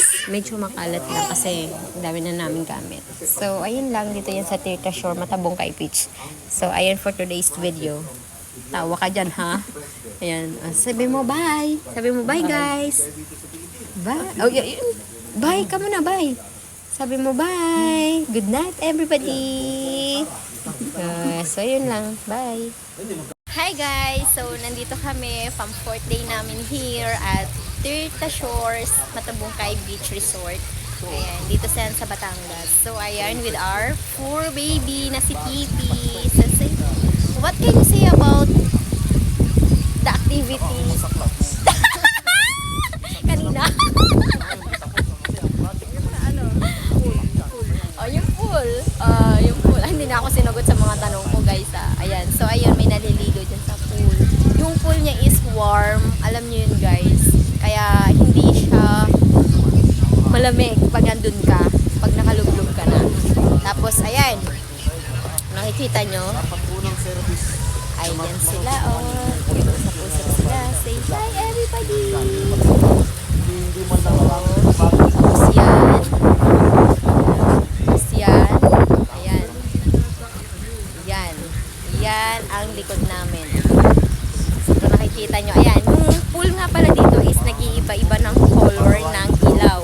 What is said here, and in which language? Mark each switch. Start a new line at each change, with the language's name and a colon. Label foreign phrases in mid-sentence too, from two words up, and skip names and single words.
Filipino: Medyo makalat lang kasi dami na namin gamit. So, ayun lang. Dito yan sa Terta Shore, Matabungkay Beach. So, ayun
English: for today's video.
Filipino: Tawa ka dyan, ha? Ayan. Sabi mo, bye. Sabi mo,
English: bye, guys.
Filipino: Bye. Oh, yun. Bye ka muna, bye. Sabi mo, bye.
English: Good night, everybody. So,
Filipino: yun lang.
English: Bye. Hi guys!
Filipino: So, nandito kami, pang 4th day namin
English: here at
Filipino: Tirta Shores, Matabungkay Beach Resort. Ayan, dito sa Batangas. So, ayan,
English: with our poor baby
Filipino: na si
English: Titi. So, say, what can you say about the activities?
Filipino: Kanina? Oh, yung pool. Yung pool. Hindi na ako sinagot sa mga tanong ko, guys. Ayan. So, ayun, may naliligo dyan sa pool. Yung pool niya
English: is warm.
Filipino: Alam niyo yun, guys. Kaya, hindi siya malamig pag andun ka. Pag nakalublog ka na. Tapos, ayan. Nakikita nyo? Ayan sila, oh. Sa puso sila.
English: Say hi, everybody!
Filipino: Tapos yan. Ayan. Yan. Yan ang likod namin. So, kung nakikita nyo, ayan. Yung pool nga pala dito is nag-iiba-iba ng color ng ilaw.